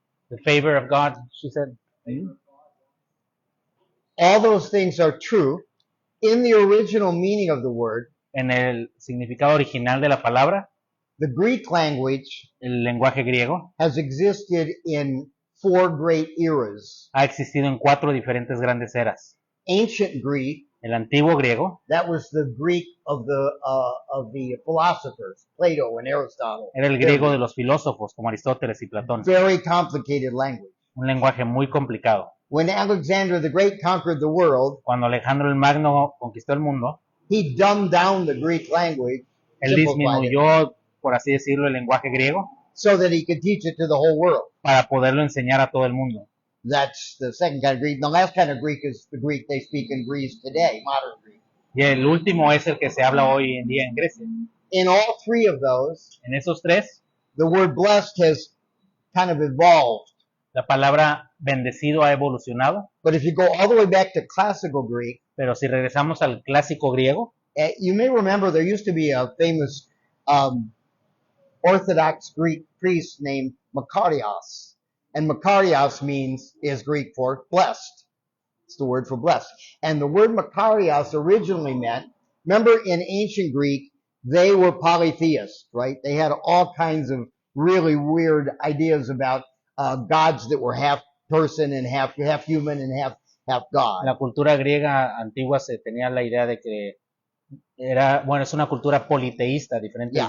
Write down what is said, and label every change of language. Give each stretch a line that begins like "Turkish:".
English: The favor of God, she said. All those things are true. In the original meaning of the word,
Spanish: En el significado original de la palabra,
English: the Greek language
Spanish: el lenguaje griego,
English: has existed in 4 great eras.
Spanish: ha existido en 4 diferentes grandes eras.
English: Ancient Greek,
Spanish: El antiguo griego
English: that was the Greek of the philosophers, Plato and Aristotle.
Spanish: era el griego de los filósofos como Aristóteles y Platón.
English: Very complicated language.
Spanish: Un lenguaje muy complicado.
English: When Alexander the Great conquered the world,
Spanish: Cuando Alejandro el Magno conquistó el mundo,
English: he dumbed down the Greek language,
Spanish: él
English: simplified it,
Spanish: disminuyó, por así decirlo, el lenguaje griego
English: so that he could teach it to the whole world.
Spanish: para poderlo enseñar a todo el mundo.
English: That's the second kind of Greek. The last kind of Greek is the Greek they speak in Greece today, modern Greek.
Spanish: Y el último es el que se habla hoy en día en Grecia.
English: In all 3 of those,
Spanish: En esos 3,
English: the word blessed has kind of evolved.
Spanish: la palabra bendecido ha evolucionado,
English: But if you go all the way back to classical Greek,
Spanish: pero si regresamos al clásico griego,
English: you may remember there used to be a famous Orthodox Greek priest named Makarios. And Makarios is Greek for blessed. It's the word for blessed. And the word Makarios originally meant, remember in ancient Greek, they were polytheists, right? They had all kinds of really weird ideas about gods that were half person and half human and half
Spanish: en
English: God.
Spanish: la cultura griega antigua se tenía la idea de que es una cultura politeísta, diferentes